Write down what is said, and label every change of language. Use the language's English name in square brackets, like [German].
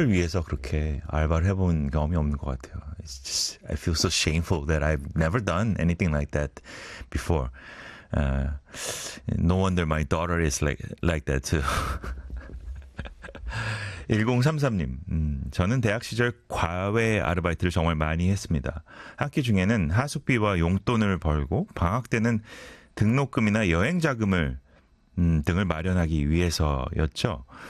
[Korean] 위해서 그렇게 알바를 해본 경험이 없는 것 같아요. [English] It's just, I feel so shameful that I've never done anything like that before. No wonder my daughter is like that too. [Korean] 1033님, 저는 대학 시절 과외 아르바이트를 정말 많이 했습니다. 학기 중에는 하숙비와 용돈을 벌고 방학 때는 등록금이나 여행 자금을 등을 마련하기 위해서였죠.